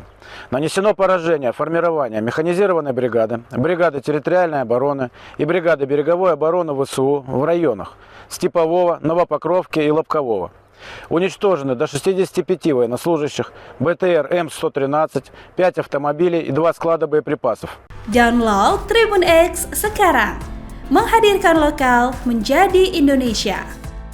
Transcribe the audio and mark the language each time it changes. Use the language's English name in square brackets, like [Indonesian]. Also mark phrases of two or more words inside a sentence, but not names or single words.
[Russian] Нанесено поражение формирования механизированной бригады, бригады территориальной обороны и бригады береговой обороны ВСУ в районах Степового, Новопокровки и Лобкового. Уничтожены до 65 военнослужащих, БТР М113, 5 автомобилей и 2 склада боеприпасов. [Indonesian] Download Tribun X sekarang, menghadirkan lokal menjadi Indonesia.